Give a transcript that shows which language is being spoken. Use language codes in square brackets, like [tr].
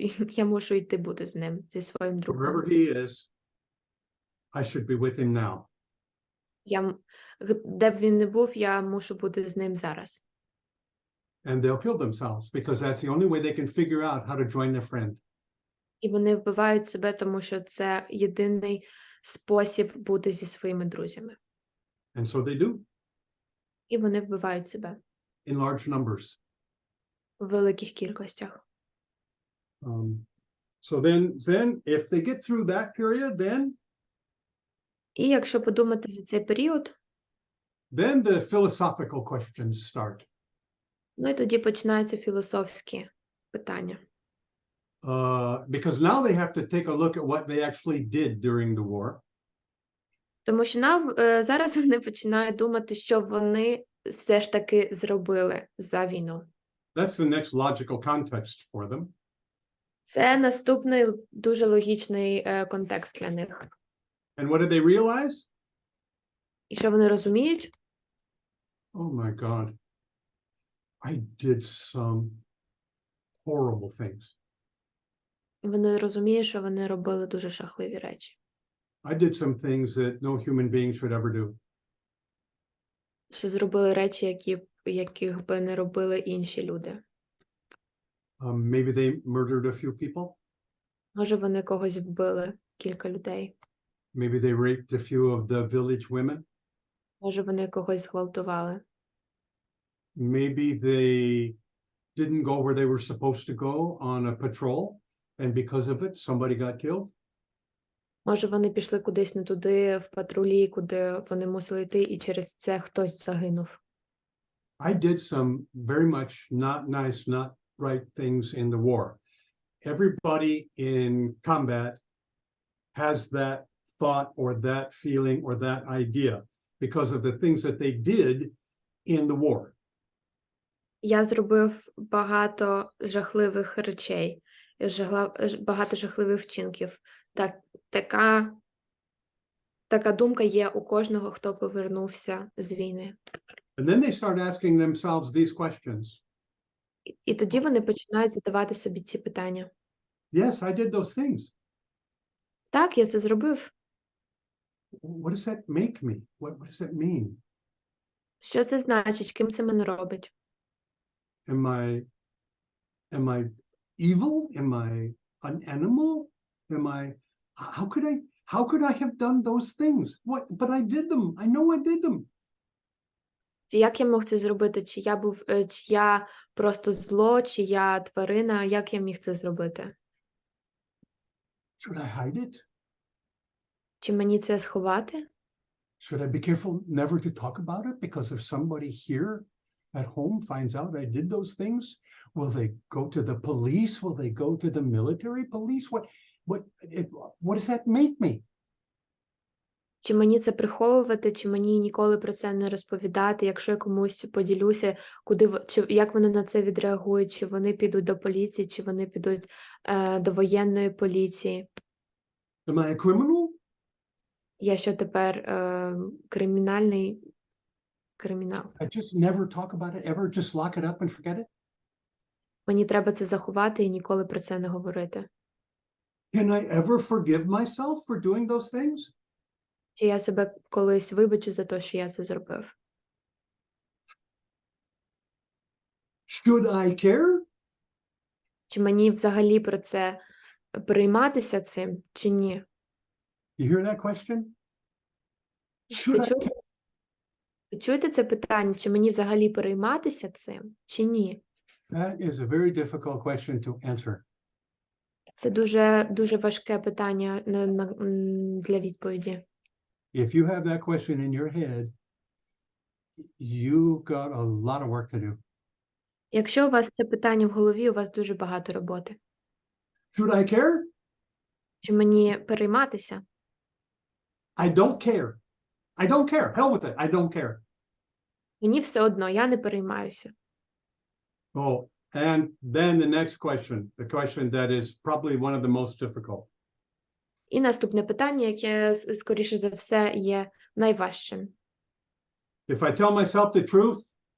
[uk] Я мушу йти бути з ним, зі своїм другом. [en] Wherever he is, I should be with him now. [uk] Де б він не був, я мушу бути з ним зараз. [en] And they'll kill themselves because that's the only way they can figure out how to join their friend. [uk] І вони вбивають себе, тому що це єдиний спосіб бути зі своїми друзями. [en] And so they do. [uk] І вони вбивають себе. [en] In large numbers. [uk] В великих кількостях. [en] So then if they get through that period, then [uk] І якщо подумати за цей період, [en] then the philosophical questions start. [uk] Ну і тоді починаються філософські питання. [en] Because now they have to take a look at what they actually did during the war. [uk] Тому що зараз вони починають думати, що вони все ж таки зробили за війну. [en] That's the next logical context for them. [uk] Це наступний дуже логічний контекст для них. [en] And what did they realize? [uk] І що вони розуміють? [en] Oh my God. I did some horrible things. [uk] Вони розуміють, що вони робили дуже жахливі речі. [en] I did some things that no human being should ever do. [uk] Що зробили речі, яких би не робили інші люди. [en] Maybe they murdered a few people. [uk] Може, вони когось вбили, кілька людей. [en] Maybe they raped a few of the village women. [uk] Може, вони когось зґвалтували. [en] Maybe they didn't go where they were supposed to go on a patrol, and because of it, somebody got killed. [uk] Може, вони пішли кудись не туди, в патрулі, куди вони мусили йти, і через це хтось загинув. [en] I did some very much not nice, not right things in the war. Everybody in combat has that thought or that feeling or that idea because of the things that they did in the war. [uk] Я зробив багато жахливих речей, багато жахливих вчинків. Така думка є у кожного, хто повернувся з війни. [en] And then they start asking themselves these questions. [uk] І тоді вони починають задавати собі ці питання. [en] Yes, I did those things. [uk] Так, я це зробив. [en] What does that make me? What does that mean? [uk] Що це значить? Ким це мене робить? [en] Am I evil? Am I an animal? How could I have done those things? But I did them. I know I did them. [uk] Як я мог це зробити? Чи я просто зло, чи я тварина? Як я міг це зробити? [en] Should I hide it? [uk] Чи мені це сховати? [en] Should I be careful never to talk about it? Because if somebody here at home finds out I did those things, will they go to the police? Will they go to the military police? What does that make me? [uk] Чи мені це приховувати, чи мені ніколи про це не розповідати? Якщо я комусь поділюся, як вони на це відреагують? Чи вони підуть до поліції, чи вони підуть до воєнної поліції? [en] Am I a criminal? [uk] Я що тепер кримінал? [en] I just never talk about it ever, just lock it up and forget it? [uk] Мені треба це заховати і ніколи про це не говорити. [en] Can I ever forgive myself for doing those things? [uk] Чи я себе колись вибачу за те, що я це зробив? [en] Should I care? [uk] Чи мені взагалі про це перейматися цим, чи ні? [en] You hear that question? Should I care? [uk] Ви чуєте це питання, чи мені взагалі перейматися цим, чи ні? [en] That is a very difficult question to answer. [uk] Це дуже важке питання для відповіді. [en] If you have that question in your head, you got a lot of work to do. [uk] Якщо у вас це питання в голові, у вас дуже багато роботи. [en] Should I care? [uk] Чи мені перейматися? [en] I don't care. I don't care. Hell with it. I don't care. [uk] Мені все одно, я не переймаюся. [en] Oh, and then the next question, the question that is probably one of the most difficult. [uk] І наступне питання, яке, скоріше за все, є найважчим. [en] If I tell myself the truth,